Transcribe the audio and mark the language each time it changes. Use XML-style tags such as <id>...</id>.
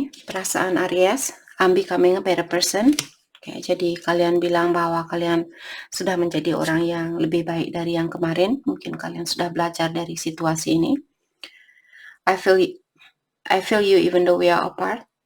<id>Perasaan</id> <en>Aries, I'm becoming a better person.</en> <id>Jadi kalian bilang bahwa kalian sudah menjadi orang yang lebih baik dari yang kemarin. Mungkin kalian sudah belajar dari situasi ini.</id> <en>I feel you even though we are apart.</en>